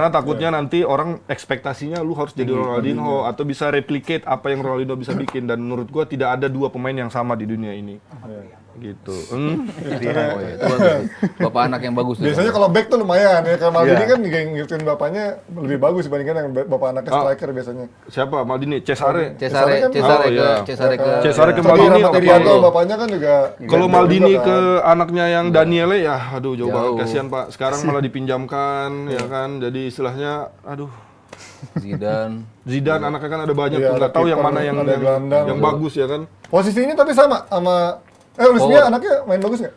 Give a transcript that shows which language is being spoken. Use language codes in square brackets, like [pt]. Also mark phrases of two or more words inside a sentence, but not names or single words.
[id] Karena takutnya nanti orang ekspektasinya lu harus jadi Ronaldinho atau bisa replicate apa yang Ronaldinho bisa bikin, dan menurut gua tidak ada dua pemain yang sama di dunia ini. Gitu. Oh, iya. Itu bagus. Bapak anak yang bagus tuh. Biasanya kalau back tuh lumayan ya. Kalau Maldini kan ngikutin bapaknya lebih bagus dibandingkan yang bapak anaknya striker biasanya. Siapa? Maldini, Cesare. Cesare Oh, iya. Cesare ke Tapi Maldini. Ramat oke. Irianto bapaknya kan juga. Kalau juga Maldini kan. ke anaknya yang Daniele ya, aduh jauh banget, Jauh. kasihan Pak. Sekarang malah dipinjamkan, ya kan. Jadi istilahnya, aduh. Zidane anaknya kan ada banyak Iya, tuh, nggak ada tahu yang kiper, mana yang ada gelandang. bagus ya kan. Posisinya tapi sama Luis Mia anaknya main bagus nggak?